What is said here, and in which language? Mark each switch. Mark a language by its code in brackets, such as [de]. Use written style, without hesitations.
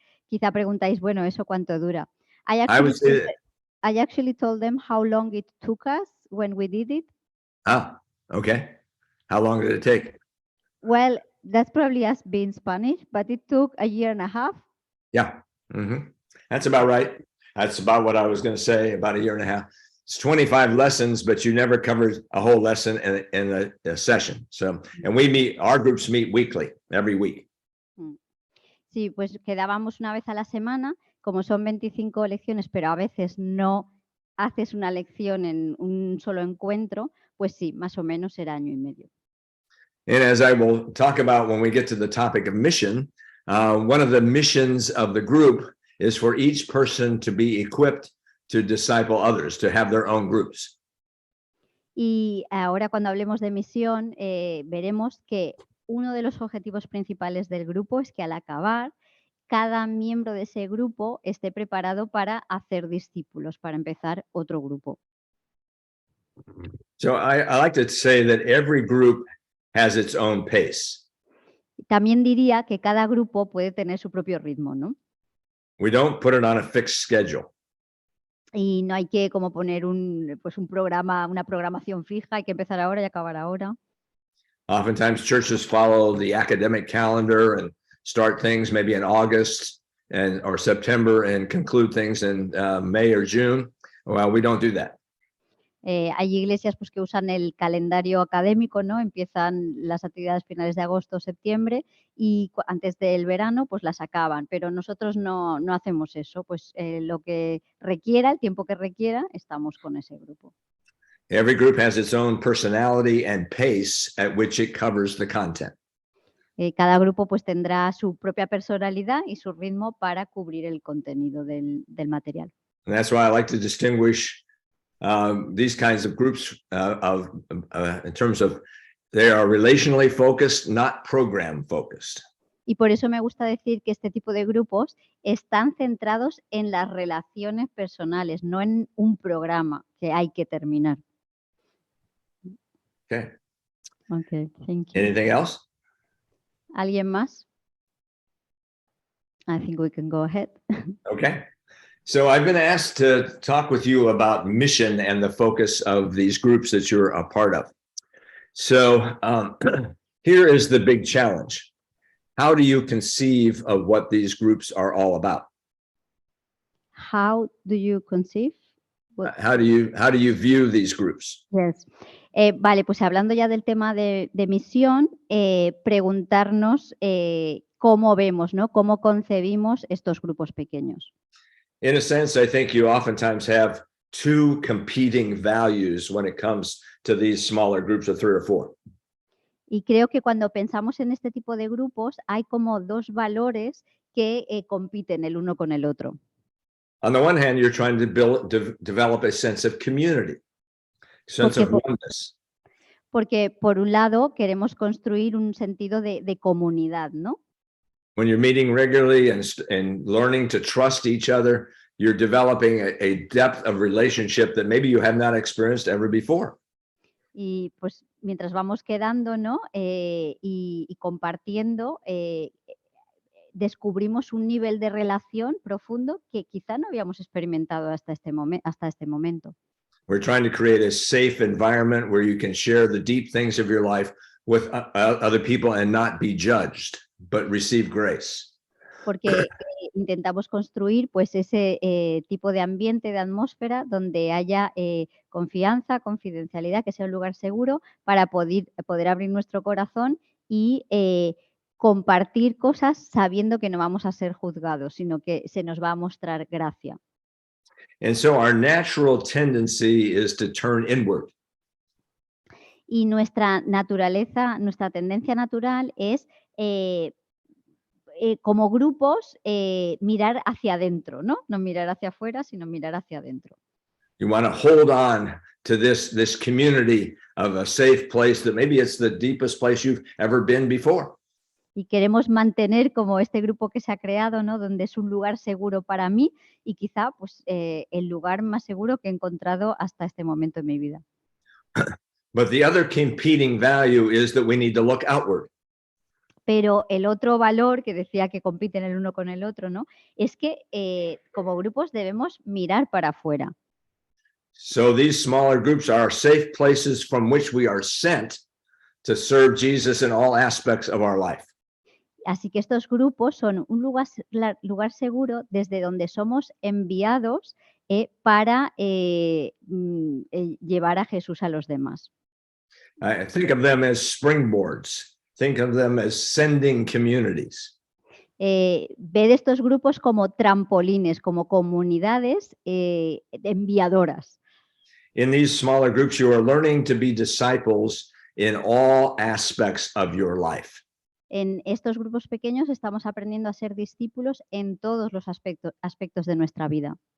[es] Quizá preguntáis, bueno, ¿eso cuánto dura? [en] I I would say actually told them how long it took us when we did it. Okay. How long did it take? Well, that's probably us being Spanish, but it took a year and a half. Yeah. That's about right. That's about what I was going to say, about a year and a half. It's 25 lessons, but you never covered a whole lesson in a session. So, and our groups meet weekly, every week. [es] Sí, pues quedábamos una vez a la semana, como son 25 lecciones, pero a veces no haces una lección en un solo encuentro, pues sí, más o menos era año y medio. [en] And as I will talk about when we get to the topic of mission, one of the missions of the group is for each person to be equipped to disciple others, to have their own groups. [es] Y ahora cuando hablemos de misión, veremos que uno de los objetivos principales del grupo es que al acabar, cada miembro de ese grupo esté preparado para hacer discípulos, para empezar otro grupo. [en] So I like to say that every group has its own pace. [es] También diría que cada grupo puede tener su propio ritmo, ¿no? [en] We don't put it on a fixed schedule. [es] Y no hay que como poner un programa, una programación fija, hay que empezar ahora y acabar ahora. [en] Oftentimes churches follow the academic calendar and start things maybe in August or September and conclude things in May or June. Well, we don't do that. [es] Hay iglesias pues, que usan el calendario académico, ¿no? Empiezan las actividades finales de agosto o septiembre y antes del verano pues las acaban, pero nosotros no hacemos eso, pues lo que requiera, el tiempo que requiera, estamos con ese grupo. [en] Every group has its own personality and pace at which it covers the content. [es] Cada grupo pues tendrá su propia personalidad y su ritmo para cubrir el contenido del material. [en] And that's why I like to distinguish these kinds of groups in terms of they are relationally focused, not program focused. [es] Y por eso me gusta decir que este tipo de grupos están centrados en las relaciones personales, no en un programa que hay que terminar. [en] Okay. Okay, thank you. Anything else? [es] ¿Alguien más? [en] I think we can go ahead. Okay. So I've been asked to talk with you about mission and the focus of these groups that you're a part of. So here is the big challenge. How do you conceive of what these groups are all about? How do you conceive? How do you view these groups? Yes. [es] Vale, pues hablando ya del tema de misión, preguntarnos cómo vemos, ¿no? Cómo concebimos estos grupos pequeños. [en] In a sense, I think you oftentimes have two competing values when it comes to these smaller groups of 3 or 4. [es] Y creo que cuando pensamos en este tipo de grupos hay como dos valores que compiten el uno con el otro. [en] On the one hand, you're trying to develop a sense of community, sense of oneness. [es] Porque por un lado queremos construir un sentido de comunidad, ¿no? [en] When you're meeting regularly and learning to trust each other, you're developing a depth of relationship that maybe you have not experienced ever before. [es] Y pues mientras vamos quedando, ¿no? Y compartiendo, descubrimos un nivel de relación profundo que quizá no habíamos experimentado hasta este momento. [en] We're trying to create a safe environment where you can share the deep things of your life with other people and not be judged, but receive grace. [es] Porque intentamos construir pues ese tipo de ambiente, de atmósfera donde haya confianza, confidencialidad, que sea un lugar seguro para poder abrir nuestro corazón y compartir cosas sabiendo que no vamos a ser juzgados, sino que se nos va a mostrar gracia. [en] And so our natural tendency is to turn inward. [es] Y nuestra naturaleza, nuestra tendencia natural es como grupos mirar hacia adentro, ¿no? No mirar hacia afuera, sino mirar hacia adentro. [en] You want to hold on to this community of a safe place that maybe it's the deepest place you've ever been before. [es] y queremos mantener como este grupo que se ha creado, ¿no? Donde es un lugar seguro para mí y quizá pues, el lugar más seguro que he encontrado hasta este momento en mi vida. [en] But the other competing value is that we need to look outward. [es] Pero el otro valor que decía que compiten el uno con el otro, ¿no? Es que como grupos debemos mirar para afuera. [en] So these smaller groups are safe places from which we are sent to serve Jesus in all aspects of our life. [es] Así que estos grupos son un lugar seguro desde donde somos enviados para llevar a Jesús a los demás. [en] I think of them as springboards. Think of them as sending communities. [es] Ver estos grupos como trampolines, como comunidades enviadoras. [en] In these smaller groups, you are learning to be disciples in all aspects of your life. [es] En estos grupos pequeños estamos aprendiendo a ser discípulos en todos los aspectos de nuestra vida.